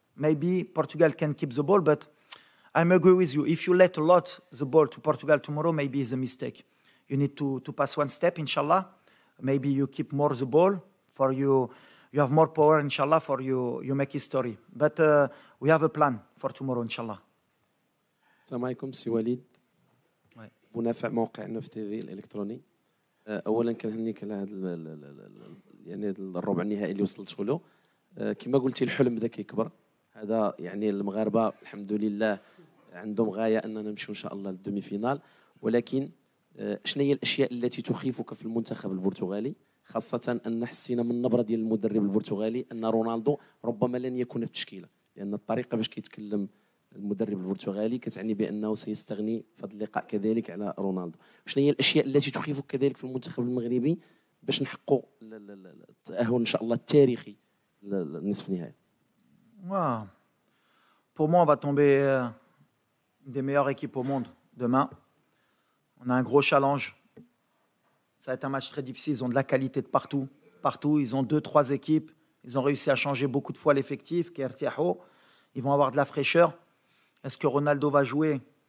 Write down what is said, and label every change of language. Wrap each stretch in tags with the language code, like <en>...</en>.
<en>Maybe Portugal can keep the ball, but I agree with you. If you let a lot the ball to Portugal tomorrow, maybe it's a mistake. You need to pass one step, inshallah. Maybe you keep more the ball for you. You have more power, inshallah, for you make history. But we have a plan for tomorrow, inshallah.</en> <ar>السلام عليكم سي وليد منافع موقع نوف تي في الالكتروني. اولا كنهنيك على هذا يعني الربع النهائي اللي وصلتوا له. كما قلتي الحلم بدا كيكبر. هذا يعني المغاربه الحمد لله عندهم غايه اننا نمشيو ان شاء الله للدومي فينال، ولكن شنو هي الاشياء التي تخيفك في المنتخب البرتغالي، خاصه ان حسينا من النبره ديال المدرب البرتغالي ان رونالدو ربما لن يكون في التشكيله، لان الطريقه باش كيتكلم المدرب البرتغالي كتعني بانه سيستغني في هذا اللقاء كذلك على رونالدو. شنو هي الاشياء التي تخيفك كذلك في المنتخب المغربي باش نحققوا التاهل ان شاء الله التاريخي للنصف النهائي؟</ar> <fr>Pour moi, on va tomber des meilleures équipes au monde demain. On a un gros challenge. Ça va être un match très difficile. Ils ont de la qualité de partout. Partout, ils ont 2-3 équipes. Ils ont réussi à changer beaucoup de fois l'effectif. Ils vont avoir de la fraîcheur. Est-ce que Ronaldo va jouer?</fr>